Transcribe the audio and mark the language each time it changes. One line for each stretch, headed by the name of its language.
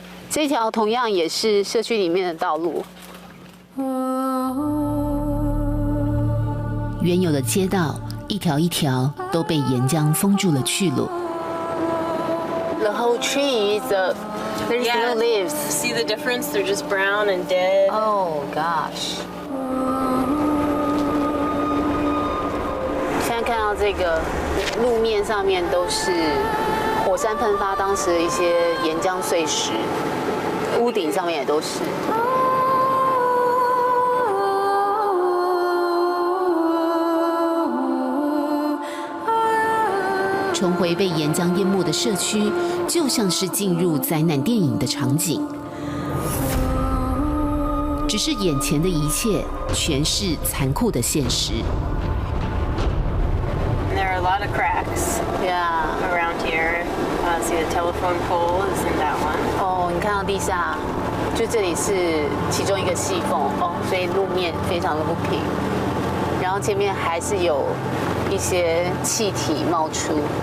Chinese: 这条同样也是社区里面的道路。原有的街道一条一条都被岩浆封住了去路。
English: The whole tree is there's no leaves. See the difference? They're just brown and dead. Oh gosh.
Chinese: 现在看到这个路面上面都是火山喷发当时的一些岩浆碎石，屋顶上面也都是。重回被岩浆淹没的社区，就像是进入灾难电影的场景。只是眼前的一切全是残酷的现实。
English: There are a lot of cracks. Yeah. Around here. See the telephone pole is in that one.
Chinese: 哦，你看到地下，就这里是其中一个细缝哦，所以路面非常的不平。然后前面还是有一些气体冒出。